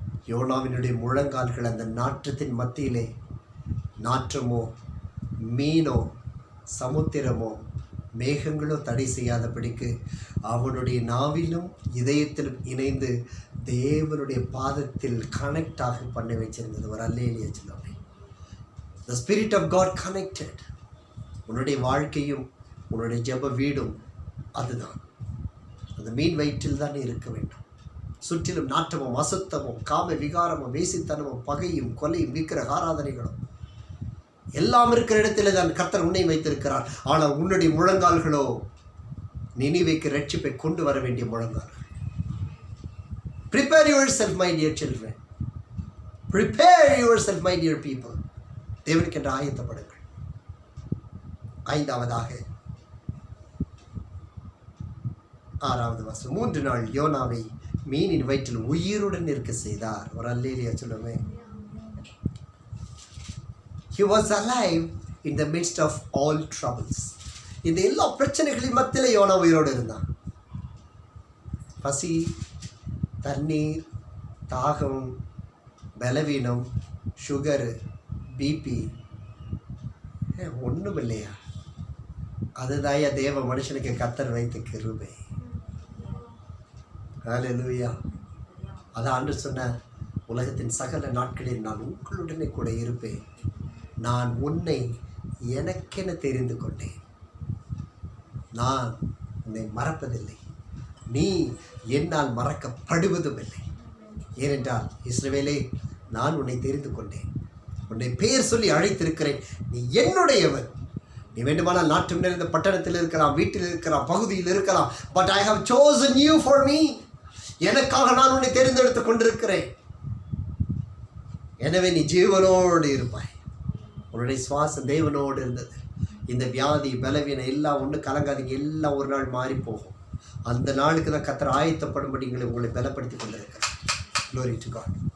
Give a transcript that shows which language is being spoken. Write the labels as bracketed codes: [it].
[ta] யோனாவினுடைய முழங்கால்கள் அந்த நாற்றத்தின் மத்தியிலே, நாற்றமோ மீனோ சமுத்திரமோ மேகங்களோ தடை செய்யாதபடிக்கு அவனுடைய நாவிலும் இதயத்திலும் இணைந்து தேவனுடைய பாதத்தில் கனெக்ட் ஆக பண்ணி வச்சிருந்தது. ஒரு அல்லேலியா சொல்லுவாங்க. [en] The Spirit of God connected. [ta] உன்னுடைய வாழ்க்கையும் உன்னுடைய ஜெப வீடும் அதுதான். அந்த மீன் வயிற்றில் தான் இருக்க வேண்டும். சுற்றிலும் நாட்டமும் அசுத்தமும் காம விகாரமும் வேசித்தனமும் பகையும் கொலையும் விக்கிரக ஆராதனைகளும் எல்லாம் இருக்கிற இடத்துல தான் கர்த்தர் உன்னை வைத்திருக்கிறார். ஆனால் உன்னுடைய முழங்கால்களோ நினிவேக்கு ரட்சிப்பை கொண்டு வர வேண்டிய முழங்கால்கள். [en] Prepare yourself, my dear children. Prepare yourself, my dear people. [ta] தேவனுக்கென்று ஆயத்தப்படுங்கள். 5ஆவதாக 6வது வசனம். 3 நாள் யோனாவை மீனின் வயிற்றில் உயிருடன் இருக்க செய்தார். ஒரு அல்லேலியா சொல்லுமே. [en] He was alive in the midst of all troubles. [ta] இந்த எல்லா பிரச்சனைகளின் மத்தியில் யோனா உயிரோடு இருந்தான். பசி, தண்ணீர், தாகம், பலவீனம், சுகரு, பிபி, ஒன்றும் இல்லையா? அதுதாயா தேவ மனுஷனுக்கு கர்த்தர் வைத்த கிருபை. ஹல்லேலூயா. அதான் ஆண்டவர் சொன்னார், உலகத்தின் சகல நாட்களில் நான் உங்களுடனே கூட இருப்பேன். நான் உன்னை எனக்கென தெரிந்து கொண்டேன். நான் உன்னை மறப்பதில்லை, நீ என்னால் மறக்கப்படுவதும் இல்லை. ஏனென்றால் இஸ்ரவேலே, நான் உன்னை தெரிந்து கொண்டேன், உன்னை பெயர் சொல்லி அழைத்திருக்கிறேன், நீ என்னுடையவன். நீ வேண்டுமானால் நாட்டம் நிறைந்த பட்டணத்தில் இருக்கலாம், வீட்டில் இருக்கலாம், பகுதியில் இருக்கலாம். [en] But I have chosen you for me. [ta] எனக்காக நான் உன்னை தேர்ந்தெடுத்து கொண்டிருக்கிறேன். எனவே நீ ஜீவனோடு இருப்பாய். உன்னுடைய சுவாசம் தேவனோடு இருந்தது. இந்த வியாதி பலவீனம் எல்லாம் ஒன்று கலங்காதீங்க, எல்லாம் ஒரு நாள் மாறி போகும். அந்த நாளுக்கு தான் கர்த்தர் ஆயத்தப்படும்படி உங்களை பலப்படுத்தி கொண்டிருக்கிறார். [en] Glory to God.